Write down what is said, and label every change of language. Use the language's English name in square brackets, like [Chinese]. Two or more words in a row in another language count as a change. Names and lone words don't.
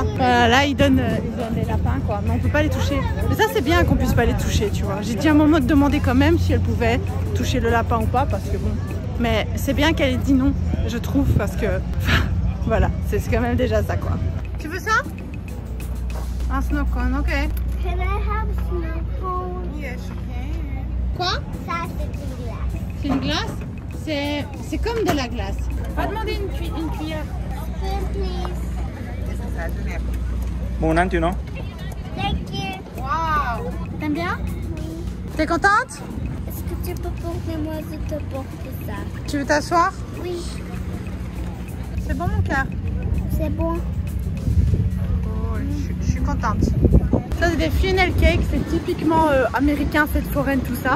[French] Voilà, là ils donnent des lapins quoi, mais on peut pas les toucher. Mais ça c'est bien qu'on puisse pas les toucher, tu vois. J'ai dit à un moment de demander quand même si elle pouvait toucher le lapin ou pas, parce que bon. Mais c'est bien qu'elle ait dit non, je trouve, parce que voilà, c'est quand même déjà ça quoi. Tu veux ça? Un [English] snow cone, [French] ok. [English] Can I have snow cone? Yes, [French] okay. Quoi? Ça, c'est une glace. C'est une glace? C'est comme de la glace. Va demander une cuillère. [English] Please. [Japanese] もうなんていうの [English] Thank you. [French] Waouh! T'aimes bien? Oui. T'es contente? Est-ce que tu peux porter moi, je te porte ça? Tu veux t'asseoir? Oui. C'est bon mon cœur? C'est bon. Oh, je suis contente. Ça c'est des [English] funnel cakes, [French] c'est typiquement américain, fête foraine, tout ça.